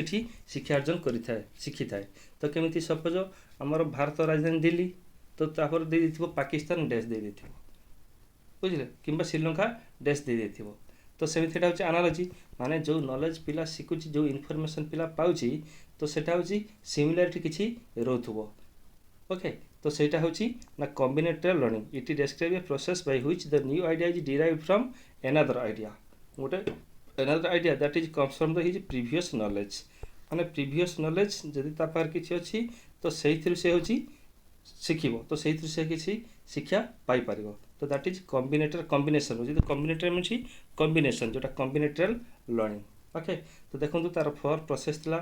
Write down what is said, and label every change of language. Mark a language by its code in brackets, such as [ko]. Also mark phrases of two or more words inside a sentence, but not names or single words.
[or] ଏଠି ଶିକ୍ଷା ଅର୍ଜନ ଶିଖିଥାଏ ତ କେମିତି ସପୋଜ ଆମର ଭାରତ ରାଜଧାନୀ ଦିଲ୍ଲୀ ତ ତାପରେ ଦେଇଦେଇଥିବ ପାକିସ୍ତାନ ଡ୍ୟାସ୍ ଦେଇଦେଇଥିବ ବୁଝିଲେ କିମ୍ବା ଶ୍ରୀଲଙ୍କା ଡ୍ୟାସ୍ ଦେଇଦେଇଥିବ ତ ସେମିତି ସେଇଟା ହେଉଛି ଆନାଲୋଜି ମାନେ ଯେଉଁ ନଲେଜ୍ ପିଲା ଶିଖୁଛି ଯେଉଁ ଇନଫର୍ମେସନ୍ ପିଲା ପାଉଛି ତ ସେଇଟା ହେଉଛି ସିମିଲାରିଟି କିଛି ରହୁଥିବ ଓକେ ତ ସେଇଟା ହେଉଛି ନା [en] combinatorial learning it describe a process by which the new idea is derive from another idea that is comes from the his previous knowledge [or] ମାନେ [en] previous knowledge [or] ଯଦି ତା ପାଖରେ କିଛି ଅଛି ତ ସେଇଥିରୁ ସେ ହେଉଛି ଶିଖିବ ତ ସେଇଥିରୁ ସେ କିଛି ଶିକ୍ଷା ପାଇପାରିବ ତ [en] that is combination [or] ଯଦି [en] combinatorial means combination [or] ଯେଉଁଟା [en] combinatorial learning okay [or] ତ ଦେଖନ୍ତୁ ତାର ପ୍ରୋସେସ୍ ଥିଲା